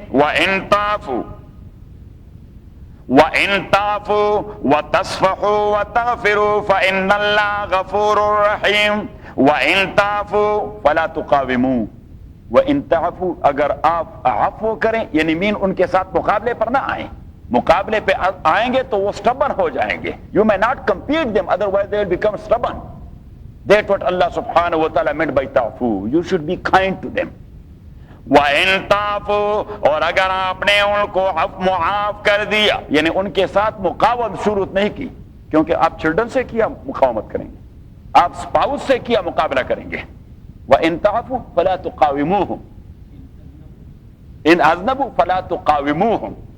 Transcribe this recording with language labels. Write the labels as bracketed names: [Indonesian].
[Arabic] وَإِن تَعْفُوا وَإِن تَعْفُوا وَتَصْفَحُوا وَتَغْفِرُوا فَإِنَّ اللَّهَ غَفُورٌ رَحِيمٌ. وَإِن تَعْفُوا فَلَا تُقَاوِمُوا وَإِن تَعْفُوا [Urdu] اگر آپ عفو کریں یعنی مین ان کے ساتھ مقابلے پر نہ آئیں، مقابلے پہ آئیں گے تو وہ stubborn ہو جائیں گے. [English] You may not compete them, otherwise they will become stubborn. That's what Allah subhanahu wa ta'ala meant by ta'fu. You should be kind to them. [Arabic] وَإِن تَعْفُوا [Urdu] اور اگر آپ نے ان کو معاف کر دیا یعنی ان کے ساتھ مقاومت شروع نہیں کی، کیونکہ آپ چلڈرن سے کیا مقاومت کریں گے، آپ سپاؤس سے کیا مقابلہ کریں گے. [Arabic] وَإِن تَعْفُوا فَلَا تُقَاوِمُوهُمْ إِنْ أَذْنَبُوا فَلَا تُقَاوِمُوهُمْ.